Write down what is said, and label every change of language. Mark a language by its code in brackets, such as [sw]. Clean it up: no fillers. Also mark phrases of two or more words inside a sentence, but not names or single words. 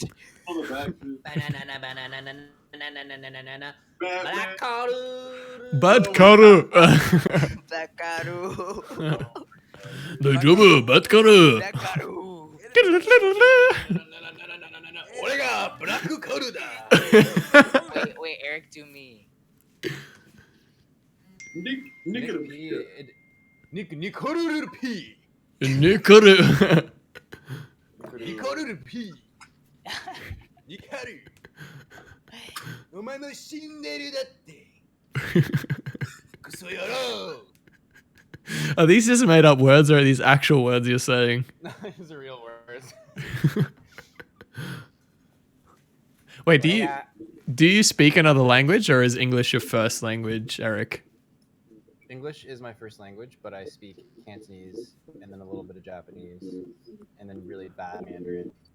[en] On the back, dude. Batman. Bat Carl. Bakaru. The double Bat Carl. Bakaru. Wait, Eric, do me. Nick Nikoruru P. Nikaru. Nikoruru P. Nikaru. [ja] お前の死んでるだって。クソ野郎。 [en] Are these just made up words or are these actual words you're saying? These are real words. Wait, do you speak another language or is English your first language, Eric? English is my first language, but I speak Cantonese and then a little bit of Japanese and then really bad Mandarin.